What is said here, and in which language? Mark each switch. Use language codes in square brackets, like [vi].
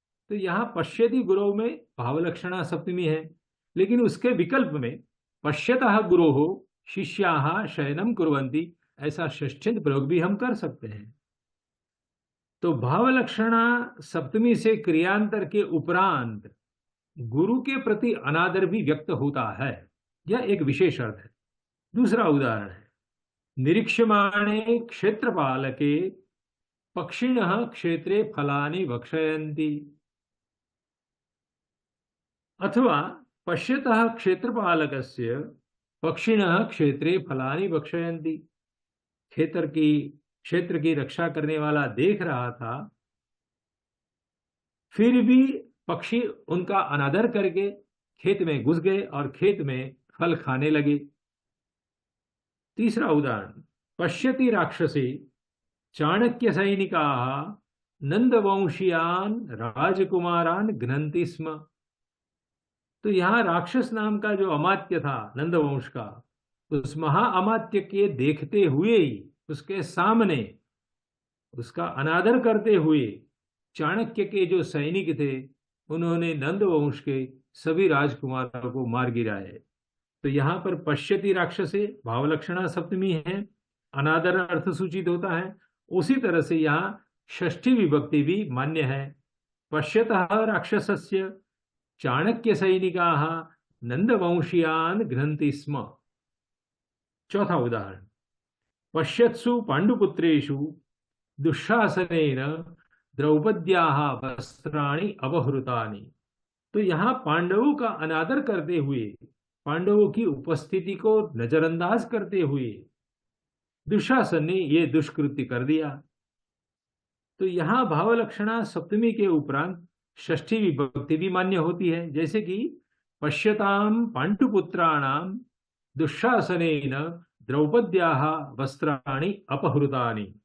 [hi] तो यहाँ पश्यति गुरु में भावलक्षणा सप्तमी है, लेकिन उसके विकल्प में [sa] पश्यतः गुरोः शिष्याः शयनम कुर्वन्ति, [hi] ऐसा षष्ठ्यंत प्रयोग भी हम कर सकते हैं। तो भावलक्षणा सप्तमी से क्रियांतर के उपरांत गुरु के प्रति अनादर भी व्यक्त होता है, यह एक विशेष अर्थ है। दूसरा उदाहरण है, [sa] निरीक्षमाणे क्षेत्रपालके पक्षिणः क्षेत्रे फलानि भक्षयन्ति, अथवा पश्यतः क्षेत्रपालकस्य पक्षिणः क्षेत्रे फलानि भक्षयन्ति। [hi] क्षेत्र की रक्षा करने वाला देख रहा था, फिर भी पक्षी उनका अनादर करके खेत में घुस गए और खेत में फल खाने लगे। तीसरा उदाहरण, [sa] पश्यति राक्षसी चाणक्य सैनिकाः नंदवंशीयान राजकुमारान घ्नन्ति स्म। [hi] तो यहाँ राक्षस नाम का जो अमात्य था नंदवंश का, उस महाअमात्य के देखते हुए ही, उसके सामने उसका अनादर करते हुए चाणक्य के जो सैनिक थे, उन्होंने नंदवंश के सभी राजकुमारों को मार गिराए। तो यहाँ पर पश्यति राक्षसे भावलक्षणा सप्तमी है, अनादर अर्थ सूचित होता है। उसी तरह से यहाँ षष्ठी विभक्ति भी मान्य है। [sa] पश्यतः राक्षसस्य चाणक्य सैनिकाः नंदवंशीयान घ्नन्ति स्म। [hi] चौथा उदाहरण, [sa] पश्यत्सु पांडुपुत्रेषु दुःशासनेन द्रौपद्याः वस्त्राणि अपहृतानि। [hi] तो यहाँ पांडवों का अनादर करते हुए, पांडवों की उपस्थिति को नजरअंदाज करते हुए दुशासन ने ये दुष्कृत्य कर दिया। तो यहाँ भावलक्षणा सप्तमी के उपरांत षष्ठी विभक्ति भी मान्य होती है, जैसे कि [sa] पश्यताम पांडुपुत्राणाम दुशासनेन द्रौपद्याः वस्त्राणि अपहृतानि।